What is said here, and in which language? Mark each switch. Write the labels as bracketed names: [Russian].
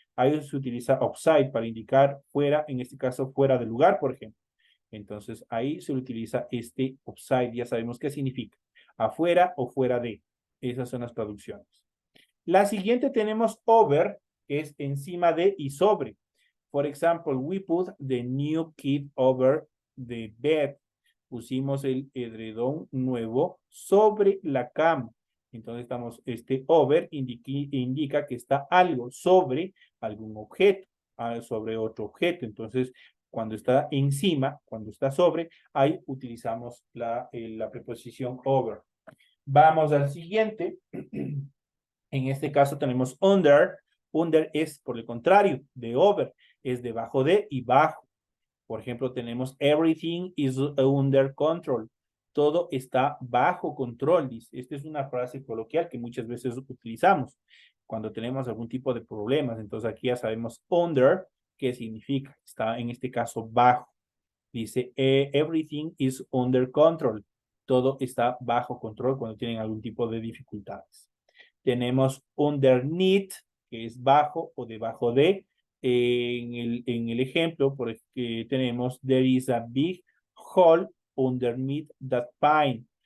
[Spanish] Ahí se utiliza outside para indicar fuera, en este caso fuera del lugar, por ejemplo. Entonces ahí se utiliza este outside, ya sabemos qué significa, afuera o fuera de. Esas son las traducciones. La siguiente tenemos over, que es encima de y sobre. [English] For example, we put the new kit over the bed. [Spanish] Pusimos el edredón nuevo sobre la cama. Entonces estamos, este over indica que está algo sobre algún objeto, sobre otro objeto. Entonces, cuando está encima, cuando está sobre, ahí utilizamos la preposición over. Vamos al siguiente. En este caso tenemos under. Under es, por el contrario, de over. Es debajo de y bajo. Por ejemplo, tenemos [English] everything is under control. [Spanish] Todo está bajo control, dice. Esta es una frase coloquial que muchas veces utilizamos cuando tenemos algún tipo de problemas. Entonces aquí ya sabemos under, ¿qué significa? Está en este caso bajo. Dice, [English] everything is under control. [Spanish] Todo está bajo control cuando tienen algún tipo de dificultades. Tenemos underneath, que es bajo o debajo de. En el ejemplo, porque tenemos, [English] there is a big hole underneath that pine.